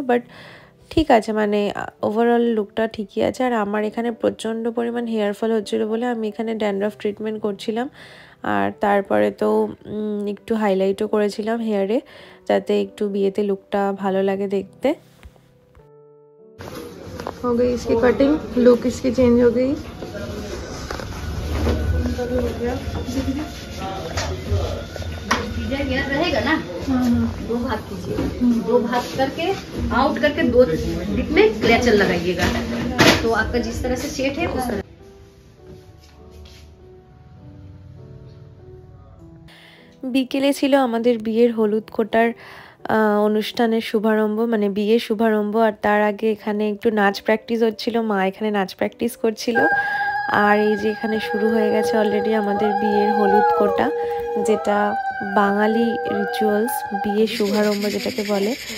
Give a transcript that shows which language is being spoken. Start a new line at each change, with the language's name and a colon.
Bangla: But ঠিক আছে, মানে ওভারঅল লুকটা ঠিকই আছে। আর আমার এখানে প্রচণ্ড পরিমাণ হেয়ার ফল হচ্ছিলো বলে আমি এখানে ড্যান্ড্রাফ ট্রিটমেন্ট করছিলাম। আর তারপরে তো একটু হাইলাইটও করেছিলাম হেয়ারে, যাতে একটু বিয়েতে লুকটা ভালো লাগে দেখতে।
Hindi: हो गई इसकी कटिंग, लुक इसकी चेंज हो गई। रहेगा ना, 2 भाग कीजिए, 2 भाग करके आउट करके 2 दिक में क्लेचर लगाइएगा, तो आपका जिस तरह से सेट है उस तरह।
Bangla: বিকেলে ছিল আমাদের বিয়ের হলুদ কোটার অনুষ্ঠানের শুভারম্ভ, মানে বিয়ের শুভারম্ভ। আর তার আগে এখানে একটু নাচ প্র্যাকটিস হচ্ছিল, মা এখানে নাচ প্র্যাকটিস করছিল। আর এই যে এখানে শুরু হয়ে গেছে অলরেডি আমাদের বিয়ের হলুদ কোটা, যেটা বাঙালি রিচুয়ালস, বিয়ের শুভারম্ভ যেটাকে বলে।